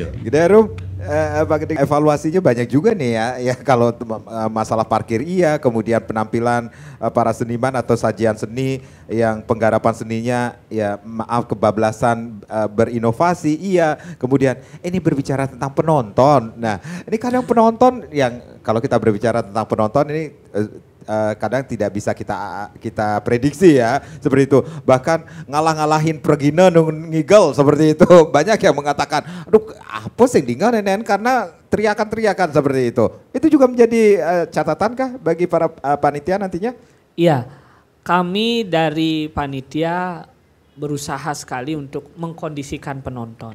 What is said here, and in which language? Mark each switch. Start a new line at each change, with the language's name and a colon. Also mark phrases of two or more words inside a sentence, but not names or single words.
Indonesian: Gede Rum, Pak Gede, evaluasinya banyak juga nih ya kalau masalah parkir iya, kemudian penampilan para seniman atau sajian seni yang penggarapan seninya ya maaf kebablasan berinovasi iya, kemudian ini berbicara tentang penonton. Nah ini kadang penonton yang kalau kita berbicara tentang penonton ini kadang tidak bisa kita prediksi ya seperti itu, bahkan ngalah-ngalahin
Balinese: pergina ngigel
Indonesian: seperti itu. Banyak yang mengatakan aduh apa sih dengan nenen karena teriakan-teriakan seperti itu juga menjadi catatan kah bagi para panitia nantinya? Iya, kami dari panitia berusaha sekali untuk mengkondisikan penonton.